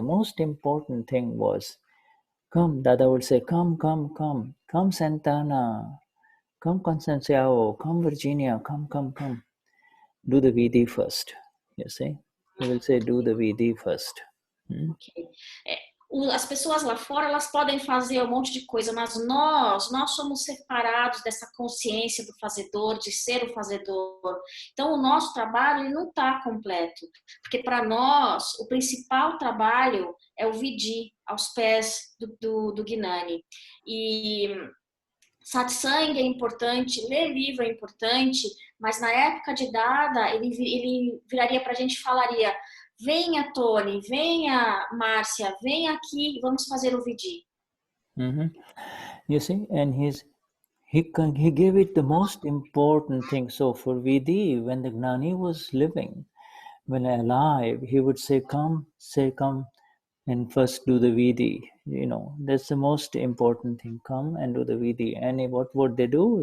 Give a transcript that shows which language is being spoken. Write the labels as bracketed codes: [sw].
[en] The most important thing was, come, Dada would say, come, Santana, come, Constanciao, come, Virginia, come. Do the Vidhi first, you see. He will say, do the Vidhi first. Okay. [pt] As pessoas lá fora, elas podem fazer um monte de coisa, mas nós somos separados dessa consciência do fazedor, de ser o fazedor. Então, o nosso trabalho ele não está completo, porque para nós, o principal trabalho é o Vidhi, aos pés do Gnani. E satsang é importante, ler livro é importante, mas na época de Dada, ele viraria para a gente e falaria: venha, Tony, venha, Marcia, venha aqui, vamos fazer o Vidhi. [en] You see, and he gave it the most important thing. So for Vidhi, when the Gnani was living, when alive, he would say, come, and first do the Vidhi. That's the most important thing. Come and do the Vidhi. And what would they do?